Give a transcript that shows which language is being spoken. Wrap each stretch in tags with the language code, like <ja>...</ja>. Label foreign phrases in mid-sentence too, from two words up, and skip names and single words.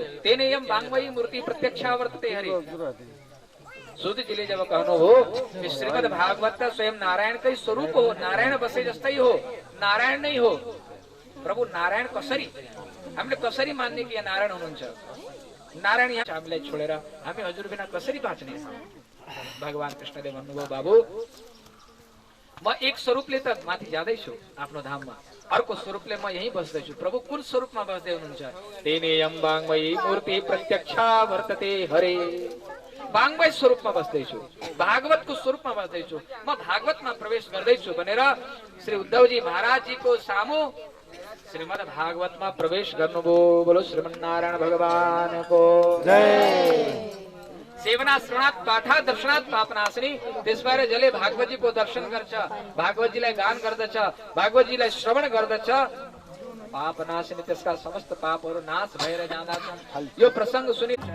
<sa>तेनेयम वाङ्मयी मूर्ति प्रत्यक्षावर्तते हरि।</sa> <ne>सूतजीले जब कहनुभयो कि श्रीमद् भागवत त स्वयं नारायणकै स्वरूप हो, नारायण बसे जस्तै हो, नारायण नै हो। प्रभु नारायण कसरी? हामीले कसरी मान्ने कि नारायण हुनुहुन्छ? नारायण यहाँ हामीलाई छोडेर हामी हजुर बिना कसरी बाँच्ने? भगवान कृष्णले भन्नुभयो, बाबु म एक स्वरूपले त माथि जाँदैछु आफ्नो धाममा, अर्को स्वरूपले म यही बस्दैछु। प्रभु कुन स्वरूपमा बस्दै हुनुहुन्छ?</ne> <sa>तेनेयम वाङ्मयी मूर्ति प्रत्यक्षा वर्तते हरे।</sa> <ne>वाङ्मय स्वरूपमा बस्दैछु, भागवतको स्वरूपमा बस्दैछु, म भागवतमा प्रवेश गर्दैछु भनेर श्री उद्धवजी महाराजजीको सामु श्रीमद् भागवतमा प्रवेश गर्नुभयो। बोलो श्रीमन्नारायण भगवानको जय।</ne> <sa>सेवना श्रवणात् पाठा दर्शनात् पापनाशनी।</sa> <ne>त्यसबाट जसले भागवतजीको दर्शन गर्छ, भागवतजीलाई गान गर्दछ, भागवतजीलाई श्रवण गर्दछ, पापनाशनी त्यसका समस्त पापहरू नाश भएर जाँदछन्। यो प्रसंग सुनि</ne>